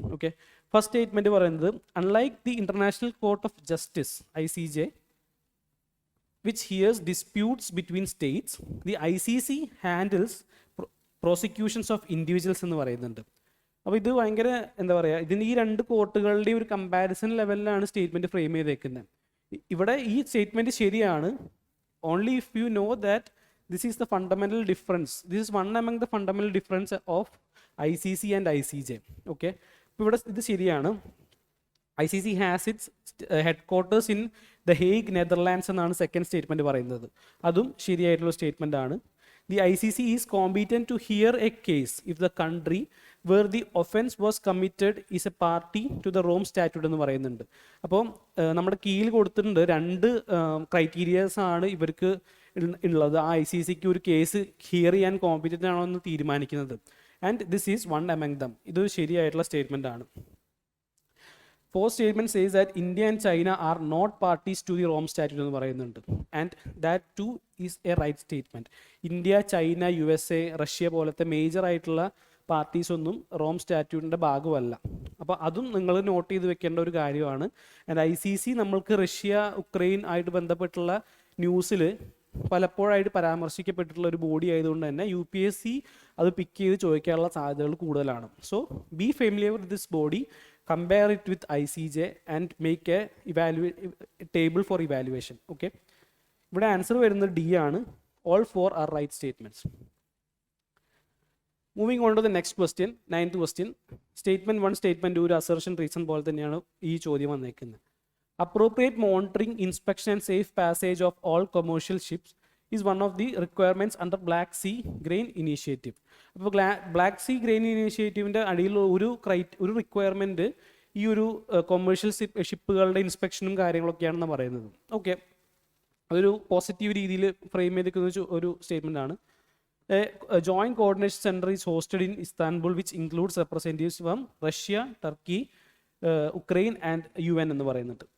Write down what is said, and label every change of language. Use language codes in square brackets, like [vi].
[en] okay, first statement പറയുന്നത് unlike the International Court of Justice ICJ which hears disputes between states, the ICC handles prosecutions of individuals [ml] എന്ന് പറയുന്നുണ്ട്. അപ്പോൾ ഇത് ഭയങ്കര എന്താ പറയുക, ഇതിന് ഈ 2 കോർട്ടുകളുടെയും ഒരു കമ്പാരിസൺ ലെവലിലാണ് സ്റ്റേറ്റ്മെന്റ് ഫ്രെയിം ചെയ്തേക്കുന്നത്. ഇവിടെ ഈ സ്റ്റേറ്റ്മെന്റ് ശരിയാണ് [en] Only if you know that this is the fundamental difference. This is one among the fundamental difference of ICC and ICJ. Okay, [ml] ഇപ്പോൾ ഇവിടെ ഇത് ശരിയാണ്. [en] ICC has its headquarters in The Hague, Netherlands [ml] എന്നാണ് second statement പറയുന്നത്. അതും ശരിയായിട്ടുള്ള statement ആണ്. [en] The ICC is competent to hear a case if the country where the offense was committed is a party to the Rome Statute [ml] എന്ന് പറയുന്നുണ്ട്. അപ്പോൾ നമ്മുടെ കീഴിൽ കൊടുത്തിട്ടുണ്ട് രണ്ട് ക്രൈറ്റീരിയാസ് ആണ് ഇവർക്ക് ഉള്ളത്. ആ ICCക്ക് ഒരു കേസ് ഹിയർ ചെയ്യാൻ കോമ്പീറ്റൻ്റ് ആണോ എന്ന് തീരുമാനിക്കുന്നത്. [en] And this is one among them. [ml] ഇതൊരു ശരിയായിട്ടുള്ള സ്റ്റേറ്റ്മെൻ്റ് ആണ്. [en] Fourth statement says that India and China are not parties to the Rome Statute [ml] എന്ന് പറയുന്നുണ്ട്. [en] And that too is a right statement. [ml] India, China, USA, Russia പോലത്തെ major ആയിട്ടുള്ള parties ഒന്നും Rome സ്റ്റാറ്റ്യൂട്ടിൻ്റെ ഭാഗമല്ല. അപ്പോൾ അതും നിങ്ങൾ നോട്ട് ചെയ്ത് വെക്കേണ്ട ഒരു കാര്യമാണ്. ആൻഡ് ICC നമ്മൾക്ക് റഷ്യ, ഉക്രൈൻ ആയിട്ട് ബന്ധപ്പെട്ടുള്ള ന്യൂസിൽ പലപ്പോഴായിട്ട് പരാമർശിക്കപ്പെട്ടിട്ടുള്ള ഒരു ബോഡി ആയതുകൊണ്ട് തന്നെ UPSC അത് പിക്ക് ചെയ്ത് ചോദിക്കാനുള്ള സാധ്യതകൾ കൂടുതലാണ്. [en] So be familiar with this body, compare it with ICJ and make a table for evaluation. [ml] Okay, ഇവിടെ ആൻസർ വരുന്നത് D ആണ്. [en] All four are right statements. Moving on to the next question, 9th question. [ml] Statement 1, statement 2 ഒരു assertion reason പോലെ തന്നെയാണ് ഈ ചോദ്യം വന്നേക്കുന്നത്. [en] Appropriate monitoring, inspection and safe passage of all commercial ships is one of the requirements under Black Sea Grain Initiative. [ml] അപ്പോൾ black see grain ഇനീഷ്യേറ്റീവിൻ്റെ അടിയിൽ ഒരു requirement ഈ ഒരു കൊമേഴ്ഷ്യൽ ഷിപ്പുകളുടെ ഇൻസ്പെക്ഷനും കാര്യങ്ങളൊക്കെയാണെന്ന് പറയുന്നത്. ഓക്കെ, അതൊരു പോസിറ്റീവ് രീതിയിൽ ഫ്രെയിം ചെയ്തിരിക്കുന്ന ഒരു സ്റ്റേറ്റ്മെൻ്റ് ആണ്. [en] joint coordination centre is hosted in Istanbul which includes representatives from Russia, Turkey, Ukraine and UN [ml] എന്ന് പറയുന്നുണ്ട്.